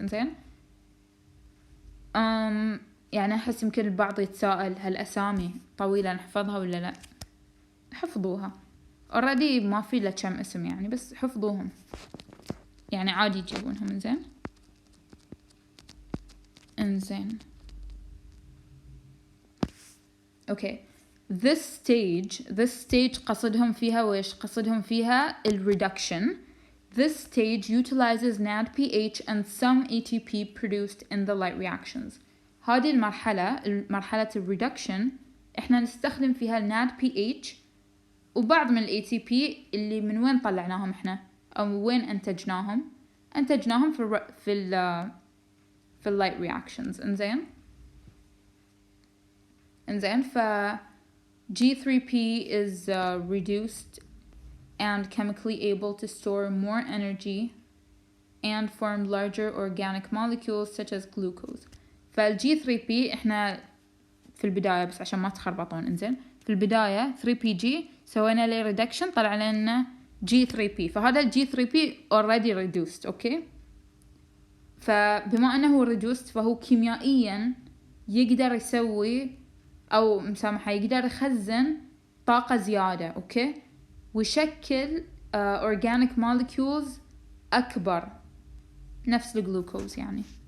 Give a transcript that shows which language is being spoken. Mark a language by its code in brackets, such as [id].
[ar] انزين، يعني احس يمكن البعض يتساءل هالاسامي طويلة نحفظها ولا لا؟ حفظوها already، ما في له كم اسم يعني، بس حفظوهم يعني عادي يجيبونهم. انزين اوكي، [en] this stage [ar] قصدهم فيها ويش؟ قصدهم فيها reduction. [en] This stage utilizes NADPH and some ATP produced in the light reactions. [ar] هذه مرحلة الريدكشن احنا نستخدم فيها NADPH وبعض من ال ATP اللي من وين طلعناهم احنا او وين انتجناهم في اللايت reactions. [en] انزين ف G3P is reduced and chemically able to store more energy and form larger organic molecules such as glucose. [ar] فال G3P احنا في البداية بس عشان ما تخربطون. انزين، في البداية 3PG سوينا له reduction طلع لنا G3P، فهذا ال G3P already reduced. اوكي، فبما أنه reduced فهو كيميائيا يقدر يسوي أو مسامحة يقدر يخزن طاقة زيادة، أوكي، ويشكل organic molecules أكبر نفس الجلوكوز يعني.